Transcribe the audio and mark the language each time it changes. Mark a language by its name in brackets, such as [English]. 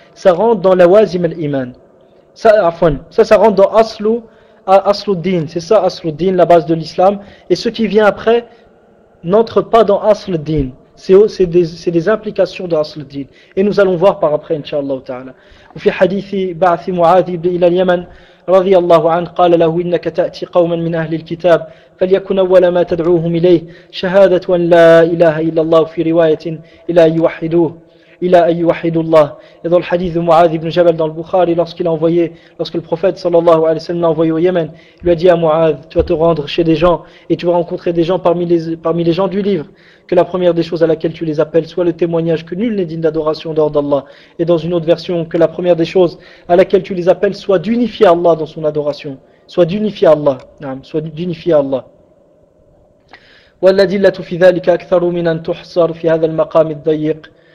[French] Ça rentre dans la wazim al-iman. Ça rentre dans asrul din. C'est ça asrul din, la base de l'islam. Et ce qui vient après n'entre pas dans asrul din. C'est des implications de asrul din. Et nous allons voir par après, inshallah ta'ala. [Arabic] Ou fi hadithi ba'athi mu'adhi ila al-yaman. رضي الله عنه قال له إنك تأتي قوما من أهل الكتاب فليكن أول ما تدعوهم إليه شهادة أن لا إله إلا الله في رواية إلى أن يوحدوا الله. [French] Et dans le hadith de Mu'adh ibn Jabal dans le Bukhari, lorsque le prophète sallallahu alayhi wa sallam l'a envoyé au Yémen, il lui a dit à Mu'adh, tu vas te rendre chez des gens et tu vas rencontrer des gens parmi les gens du livre, que la première des choses à laquelle tu les appelles soit le témoignage que nul n'est digne d'adoration dehors d'Allah. Et dans une autre version, que la première des choses à laquelle tu les appelles soit d'unifier Allah dans son adoration. Soit d'unifier Allah. Naam, soit d'unifier Allah. [Arabic] والأدلة في ذلك أكثر من أن تحصر في هذا المقام الضيق.